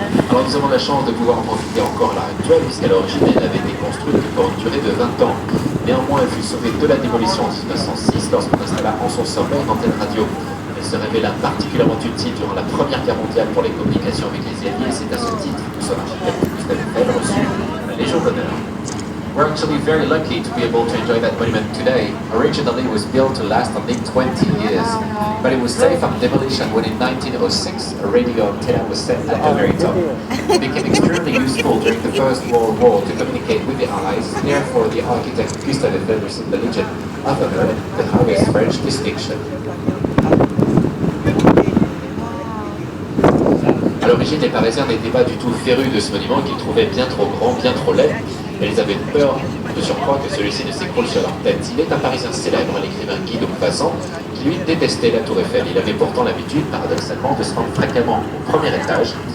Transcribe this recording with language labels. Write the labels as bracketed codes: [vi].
[fr] Alors nous avons la chance de pouvoir en profiter encore à l'heure actuelle, puisqu'à l'origine elle avait été construite pour une durée de 20 ans. Néanmoins, elle fut sauvée de la démolition en 1906 lorsqu'on installa en son sommet une antenne radio. Elle se révéla particulièrement utile durant la Première Guerre mondiale pour les communications avec les Alliés. C'est à ce titre que son architecte Gustave Eiffel reçut la Légion d'honneur. [en] We're actually very lucky to be able to enjoy that monument today. Originally it was built to last only 20 years, but it was saved from demolition when in 1906 a radio antenna was set at the very top. It became extremely useful during the First World War to communicate with the Allies. Therefore, the architect Gustave Eiffel received the Legion of Honor, the highest French distinction. [fr] À l'origine, les Parisiens n'étaient pas du tout férus de ce monument qu'ils trouvaient bien trop grand, bien trop laid, et ils avaient peur de surcroît que celui-ci ne s'écroule sur leur tête. Il est un Parisien célèbre, l'écrivain Guy de Maupassant, qui lui détestait la Tour Eiffel. Il avait pourtant l'habitude, paradoxalement, de se rendre fréquemment au premier étage.